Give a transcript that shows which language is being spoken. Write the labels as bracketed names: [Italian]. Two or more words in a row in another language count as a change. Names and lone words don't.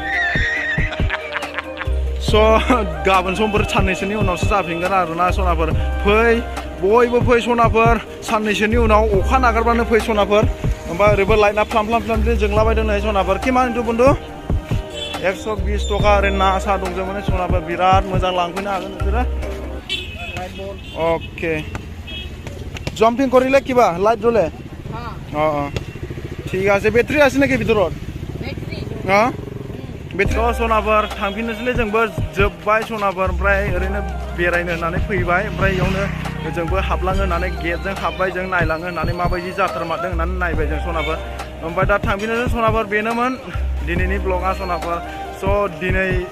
[Bodo] स' गाबोन समफोर साननैसोनि उनावसो जाफिनगोन आरोना सनाफोर फै बयबो फै सनाफोर साननैसोनि उनाव अखा नागारबानो फै सनाफोर ओमफ्राय ओरैबो लाइटआ फ्लाम जोंलाबायदों नै सनाफोर किमान बन्दु 120 टका ओरै ना सा दंजोबो सनाफोर बिराद मोजां लांफैनो हागोन नोंसोरो [Assamese] ओके জাম্পিং কৰিলে কিবা লাইট জ্বলে ঠিক আছে বেটাरि আছে নাকি ভিতৰত [Bodo] बेथ्रि सनाफोर थांफिननोसैलै जोंबो जोब्बाय सनाफोर ओमफ्राय ओरैनो बेरायनो होननानै फैबाय ओमफ्राय इयावनो जोंबो हाबलाङो होननानै गेटजों हाबबाय जों नायलाङो होननानै माबायदि जाथारमारदों होननानै नायबाय जों सनाफोर ओमफ्राय दा थांफिननोसै सनाफोर बेनोमोन दिनैनि ब्लगा सनाफोर स' दिनै